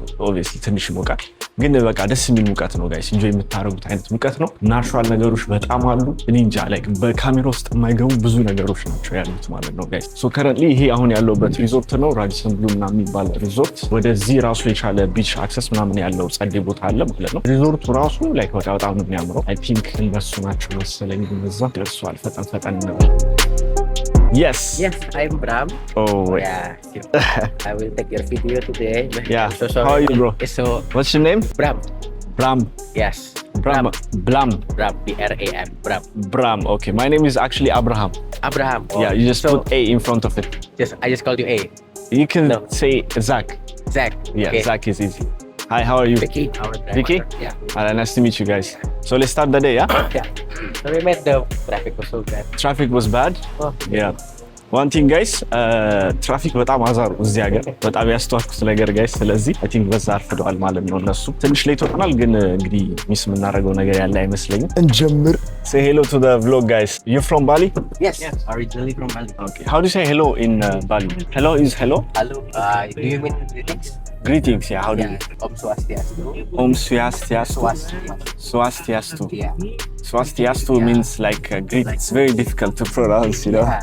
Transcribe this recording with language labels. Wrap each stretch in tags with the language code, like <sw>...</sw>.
<am>ኦብቪየስሊ ትንሽ ይሞቃል፣ ግን በቃ ደስ የሚል ሙቀት ነው ጋይስ። ኢንጆይ የምታደርጉት አይነት ሙቀት ነው። ናቹራል ነገሮች በጣም አሉ። እኔ እንጃ ላይክ በካሜራ ውስጥ የማይገቡ ብዙ ነገሮች ናቸው ያሉት ማለት ነው ጋይስ። ሶ ከረንትሊ ይሄ አሁን ያለውበት ሪዞርት ነው፣ ራዲሰን ብሉ ምናምን የሚባል ሪዞርት። ወደዚህ ራሱ የቻለ ቢች አክሰስ ምናምን ያለው ጸዴ ቦታ አለ ማለት ነው። ሪዞርቱ ራሱ ላይክ በጣም ነው የሚያምረው። አይ ቲንክ እነሱ ናቸው መሰለኝ እዛ ደርሷል። ፈጠን ነው።</am> <en>Yes, I'm Bram. Oh, wait. Yeah. I will take your video today. Yeah. I'm so sorry. How are you, bro? So, what's your name? Bram. Yes. Bram. Bram. B-R-A-M. Bram. Okay. My name is actually Abraham. Oh, yeah, you just put A in front of it. Yes, I just called you A. You can say Zach. Zach. Yeah, okay. Zach is easy. Hi, how are you? Vicky. Vicky? Yeah. Nice to meet you guys. So let's start the day, yeah? Yeah. So we met, the traffic was so bad. Traffic was bad? Oh. Yeah. One thing guys,</en> <am>ትራፊክ በጣም አዛሩ እዚህ ሀገር በጣም ያስተዋልኩት ነገር ጋይስ። ስለዚህ አይ ቲንክ በዛ አርፍደዋል ማለት ነው እነሱ። ትንሽ ሌት ሆናል፣ ግን እንግዲህ ሚስ የምናደርገው ነገር ያለ አይመስለኝም። እንጀምር።</am> <en>Say hello to the vlog guys. You from Bali? Yes, originally from Bali. Okay. How do you say hello in Bali? Hello is hello? Hello. Do you mean greetings? Greetings, yeah. How do you? Om Swastiastu. Om Swastiastu. Swastiastu. Yeah. Swastiastu means like greet. It's very difficult to pronounce, you know.</en>